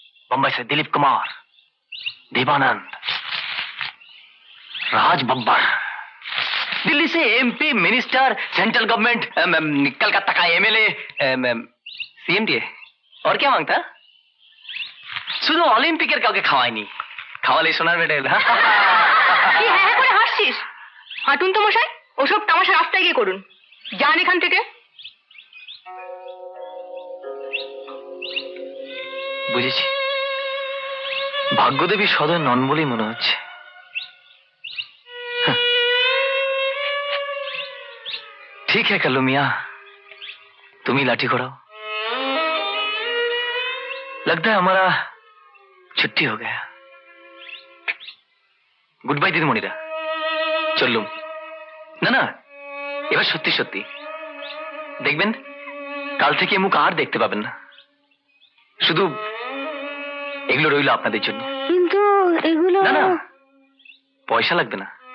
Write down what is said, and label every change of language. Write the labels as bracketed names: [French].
[Hindi] बम्बई से दिलीप कुमार, देवानंद, राज बब्बर, दिल्ली से MP minister, central government, Calcutta का एमएलए, सीएमडीए, और क्या मांगता? [Bangla] শুধু অলিম্পিকের কাউকে খাওয়ায়নি, খাওয়ালে সোনার মেডেল। কি হ্যাঁ হ্যাঁ করে হাসছিস? হাঁটুন তো মশাই, ওসব তামাশা রাস্তায় গিয়ে করুন, যান এখান থেকে। বুঝেছি, ভাগ্যদেবী সদয় নন বলেই মনে হচ্ছে। [Hindi] ठीक है कल्लू मियाँ, तुम ही लाठी घोड़ाओ। लगता है हमारा छुट्टी हो गया। [English] goodbye [Bangla] দিদিমণিরা, চললুম। না না, এবার সত্যি সত্যি দেখবেন কাল থেকে মুখ আর দেখতে পাবেন না, শুধু এগুলো রইল আপনাদের জন্য। কিন্তু এগুলো না না, পয়সা লাগবে না।